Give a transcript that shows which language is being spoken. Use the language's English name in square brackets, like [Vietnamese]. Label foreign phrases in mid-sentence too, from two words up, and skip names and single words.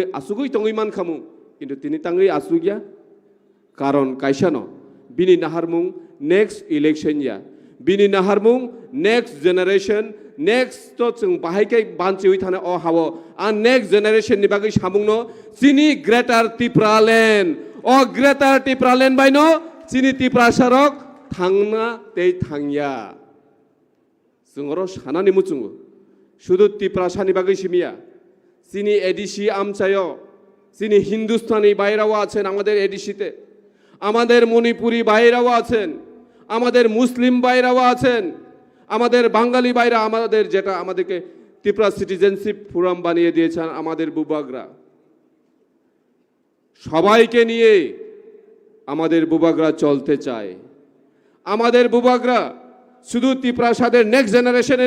[Kok Borok] आसुगै तंगै मानखामुं किन्तु तिनि तांगै आसुगिया कारण कायसानो बिनि नाहारमुं [English] next election [Kok Borok] या बिनि नाहारमुं [English] next generation [Kok Borok] नेक्स्ट तो जों बाहायकै बानचिवै थानाय अ हाव आ [English] next generation [Kok Borok] नि बागै सामुंनो चिनि ग्रेटार त्रिपुरा लैंड अ ग्रेटार त्रिपुरा लैंड बायनो चिनि त्रिपुरा सारक थांना ते थांया जोंरो सानानि मुचुंगो शुधु त्रिपुरा सानि बागै सिमिया चिनि एडीसी आमचायो चिनि हिंदुस्तानी [Bangla] বাইরাও আছেন আমাদের এডিসিতে আমাদের মণিপুরি বাইরাও আছেন আমাদের মুসলিম বাইরাও আছেন আমাদের বাঙালি বাইরা আমাদের যেটা আমাদেরকে ত্রিপুরা সিটিজেনশিপ ফোরাম বানিয়ে দিয়েছেন আমাদের বুবাগরা সবাইকে নিয়ে আমাদের বুবাগরা চলতে চায় আমাদের বুবাগরা শুধু ত্রিপুরা সাদের [English] next generation